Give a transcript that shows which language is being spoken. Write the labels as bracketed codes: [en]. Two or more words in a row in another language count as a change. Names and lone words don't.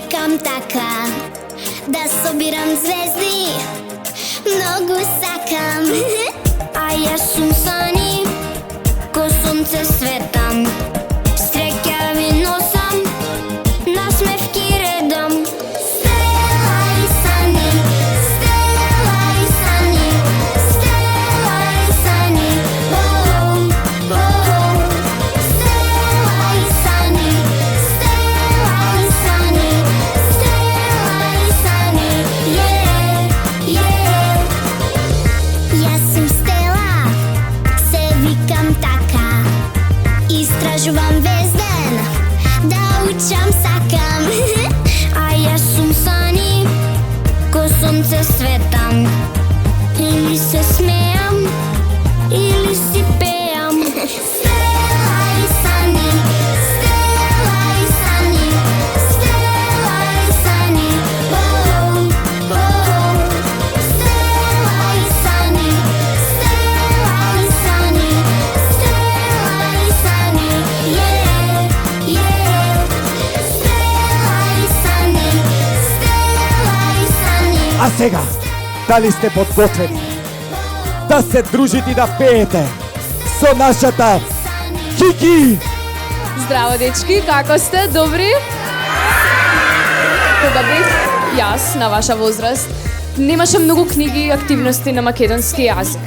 [mk] викам така, да собирам ѕвезди, много сакам. А ја сам Сани, ко сунце светам, стреќави носам, насмевки редом. Stella i Sani, Stella i Sani, Stella i Sani, oh, oh. Stella i Sani, Stella i Sani, Stella i Sani, [en] yeah, yeah. [mk] Ја сам Стела, се викам така, истражујем везден, да учам сакам. А ја сам Сани, ко сунце светам, или се смејам, или си пејам. Stella i Sani, Stella i Sani, Stella i Sani, oh, oh. Stella i Sani, Stella i Sani, Stella i Sani, [en] yeah, yeah. [mk] Stella i Sani, Stella i Sani. А сега, дали сте подготвени да се дружите и да пеете со нашата Кики? Здраво, дечки, како сте? Добри? Кога бев јас на ваша возраст, немаше многу книги и активности на македонски јазик.